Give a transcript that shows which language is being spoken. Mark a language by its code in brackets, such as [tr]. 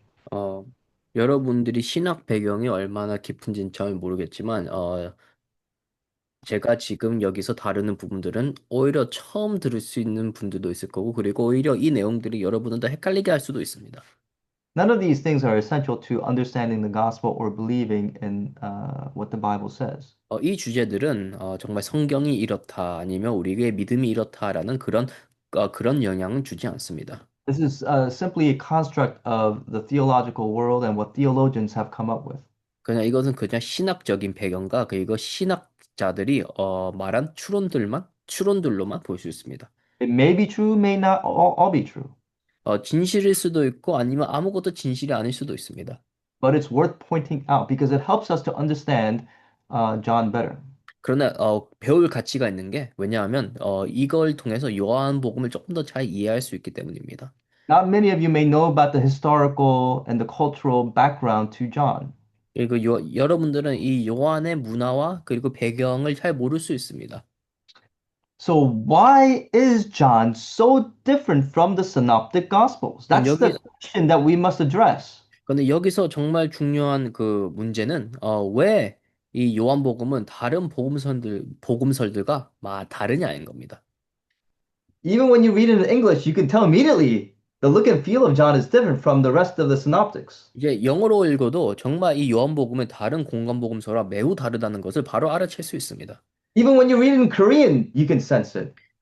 [ko] 어, 여러분들이 신학 배경이 얼마나 깊은지는 잘 모르겠지만 제가 지금 여기서 다루는 부분들은 오히려 처음 들을 수 있는 분들도 있을 거고, 그리고 오히려 이 내용들이 여러분을 더 헷갈리게 할 수도 있습니다. [en] None of these things are essential to understanding the gospel or believing in what the Bible says. [ko] 이 주제들은 정말 성경이 이렇다, 아니면 우리의 믿음이 이렇다라는 그런 영향은 주지 않습니다. [en] This is simply a construct of the theological world and what theologians have come up with. [ko] 그냥 이것은 그냥 신학적인 배경과 그리고 신학자들이 말한 추론들로만 볼 수 있습니다. [en] It may be true, may not all be true, [ko] 진실일 수도 있고 아니면 아무것도 진실이 아닐 수도 있습니다. [en] but it's worth pointing out because it helps us to understand John better. [ko] 그러나 배울 가치가 있는 게 왜냐하면 이걸 통해서 요한복음을 조금 더 잘 이해할 수 있기 때문입니다. [en] Not many of you may know about the historical and the cultural background to John. [ko] 그리고 여러분들은 이 요한의 문화와 그리고 배경을 잘 모를 수 있습니다. [en] So why is John so different from the synoptic gospels? [ko] 그럼 [en] That's the question that we must address. [ko] 근데 여기서 정말 중요한 그 문제는 왜 이 요한복음은 다른 복음설들과 다르냐는 겁니다. [en] Even when you read it in English, you can tell immediately the look and feel of John is different from the rest of the synoptics. [ko] 이제 영어로 읽어도 정말 이 요한복음은 다른 공간복음서와 매우 다르다는 것을 바로 알아챌 수 있습니다. [en] Even when you read it in Korean, you can sense it.